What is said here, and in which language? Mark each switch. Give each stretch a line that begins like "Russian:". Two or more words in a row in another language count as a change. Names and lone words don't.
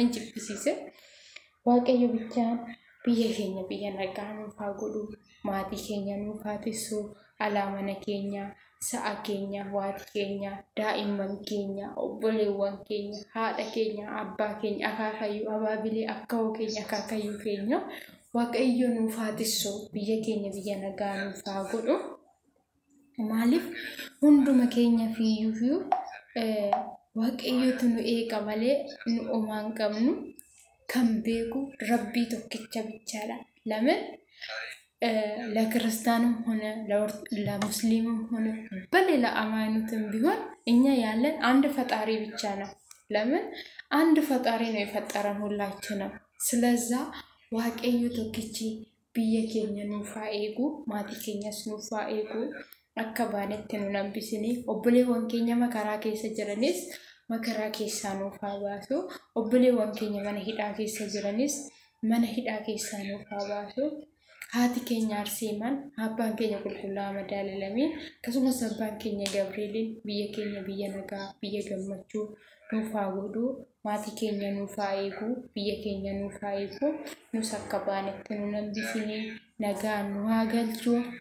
Oromo: jibbisiise waaqayyo bichaan biyya keenya biyya nagaa nuuf haa godhu maatii keenya nuuf haa tissu alaa mana keenya sa'a keenya waati keenya daa'imman keenya obboleewwan keenya haadha keenya abbaa keenya akaakayyuu abaabilee akkawoo keenya akaakayyuu keenya waaqayyo nuuf haa tissu biyya keenya biyya nagaa nuuf haa godhu maaliif hunduma keenya fiiyyuu waaqayyotu nu eega malee nu omaan qabnu kan beeku rabbii tokkicha bichaadha
Amharic: ለምን ለክርስቲያንም ሆነ ለሙስሊምም ሆነ በሌላ አማኙትም ቢሆን እኛ ያለን አንድ ፈጣሪ ብቻ ነው ለምን አንድ ፈጣሪ ነው የፈጠረን ሁላችንም ስለዛ
Oromo: waaqayyo tokkichi biyya keenya nuuf haa eegu maatii keenyas nuuf haa eegu akka baanetti nu nambisini obboleewwan keenya makaraa keessa jiranis makaraa keessaa nuuf haa baasu obboleewwan keenya mana hidhaa keessa jiranis mana hidhaa keessaa nuuf haa baasu haati keenya arsiiman abbaan keenya qulqullaa madaalalamin akkasumas abbaan keenya Gabrieliin biyya keenya biyya nagaa biyya gammachuu nuuf haa godhu maatii keenya nuuf haa eegu biyya keenya nuuf haa eegu nus akka baanetti nu nambisini nagaan nu haa galchu